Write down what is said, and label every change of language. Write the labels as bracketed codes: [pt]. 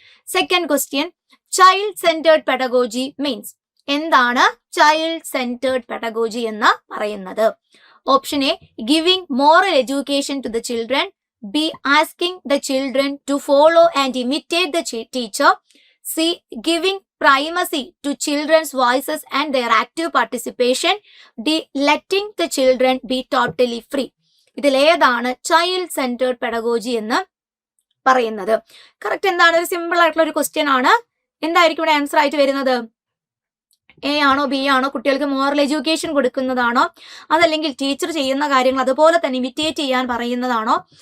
[en] Second question, child centred pedagogy means. [ml] എന്താണ് child centred pedagogy എന്ന് പറയുന്നത്? [en] Option A, giving moral education to the children. B, asking the children to follow and imitate the teacher. [ml] C, [en] giving primacy to children's voices and their active participation. D, letting the children be totally free. [ml] ഇതിലേതാണ് child centred pedagogy എന്ന് പറയുന്നത്? Correct എന്താണ്? ഒരു simple ആയിട്ടുള്ള ഒരു question ആണ്. എന്തായിരിക്കും ഇവിടെ ആൻസർ ആയിട്ട് വരുന്നത്? എ ആണോ ബി ആണോ? കുട്ടികൾക്ക് മോറൽ എഡ്യൂക്കേഷൻ കൊടുക്കുന്നതാണോ? അതല്ലെങ്കിൽ ടീച്ചർ ചെയ്യുന്ന കാര്യങ്ങൾ അതുപോലെ തന്നെ ഇമിറ്റേറ്റ് ചെയ്യാൻ പറയുന്നതാണോ?